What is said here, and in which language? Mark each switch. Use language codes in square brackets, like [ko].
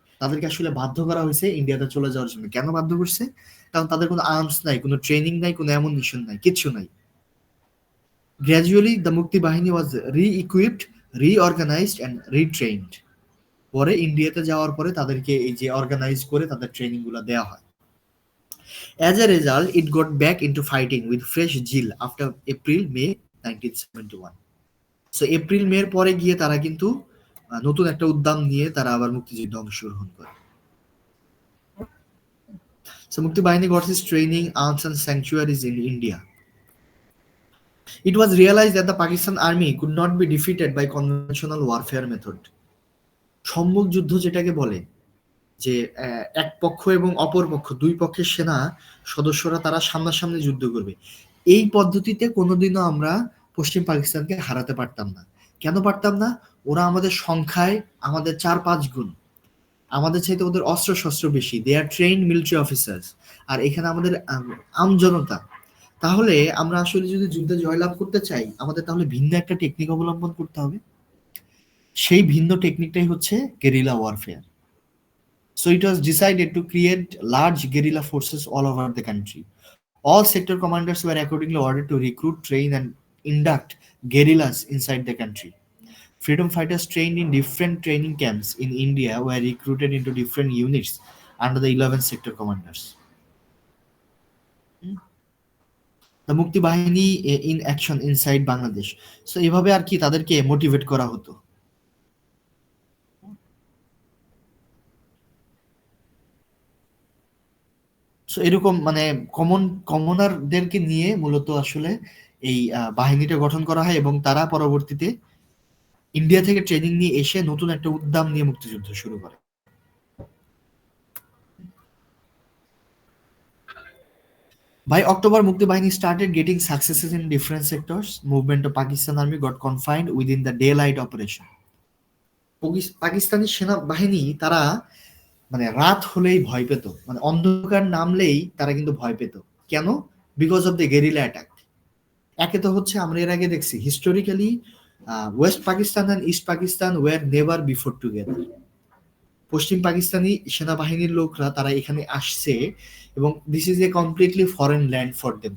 [bn] তাদেরকে আসলে বাধ্য করা হয়েছে ইন্ডিয়াতে চলে যাওয়ার জন্য। কেন বাধ্য করছে? কারণ তাদের কোনো আর্মস নাই, কোনো ট্রেনিং নাই, কোনো অ্যামুনিশন নাই, কিচ্ছু নাই। [en] Gradually the Mukti Bahini was re-equipped, reorganised and retrained. [bn] পরে ইন্ডিয়াতে যাওয়ার পরে তাদেরকে এই যে অর্গানাইজ করে তাদের ট্রেনিং গুলো দেওয়া হয়। [en] As a result, it got back into fighting with fresh zeal after April-May 1971. [bn] So এপ্রিল-মের পরে গিয়ে তারা কিন্তু নতুন একটা উদ্যম নিয়ে তারা আবার মুক্তিযুদ্ধে অংশগ্রহণ করে। [en] So Mukti Bahini got its training, arms and sanctuaries in India. It was realized that the Pakistan army could not be defeated by conventional warfare method. [bn] সম্মুখ যুদ্ধ যেটাকে বলে, যে এক পক্ষ এবং অপর পক্ষ, দুই পক্ষের সেনা সদস্যরা তারা সামনাসামনি যুদ্ধ করবে, এই পদ্ধতিতে কোনোদিনও আমরা পশ্চিম পাকিস্তানকে হারাতে পারতাম না। কেন পারতাম না? ওরা আমাদের সংখ্যায় আমাদের 4-5 গুণ, আমাদের চাইতে ওদের অস্ত্র শস্ত্র বেশি, [en] they are trained military officers, [bn] আর এখানে আমাদের আমজনতা। তাহলে আমরা আসলে যদি যুদ্ধে জয়লাভ করতে চাই, আমাদের তাহলে ভিন্ন একটা টেকনিক অবলম্বন করতে হবে। সেই ভিন্ন টেকনিকটাই হচ্ছে guerrilla warfare. [en] So it was decided to create large guerrilla forces all over the country. All sector commanders were accordingly ordered to recruit, train and induct guerrillas inside the country. Freedom fighters trained in different training camps in India were recruited into different units under the 11 sector commanders. The Mukti Bahini in action inside Bangladesh. [bn] So এভাবে আর কি তাদেরকে motivate করা হতো। So এরকম মানে কমনারদেরকে নিয়ে মূলত আসলে এই বাহিনীটা গঠন করা হয় এবং তারা পরবর্তীতে ইন্ডিয়া থেকে ট্রেনিং নিয়ে এসে নতুন একটা উদ্যম নিয়ে মুক্তিযুদ্ধ শুরু করে। [en] By October, Mukti Bahini started getting successes in different sectors. Movement of Pakistan Army got confined within the daylight operation. [bn] Pakistani সেনাবাহিনী তারা মানে রাত হলেই ভয় পেত, মানে অন্ধকার নামলেই তারা কিন্তু ভয় পেত। কেন? [en] Because of the guerrilla attack. [bn] একে তো হচ্ছে আমরা এর আগে দেখছি [en] Historically West Pakistan and East Pakistan were never before together. [bn] পশ্চিম পাকিস্তানি সেনাবাহিনীর লোকরা তারা এখানে আসছে এবং [en] This is a completely foreign land for them.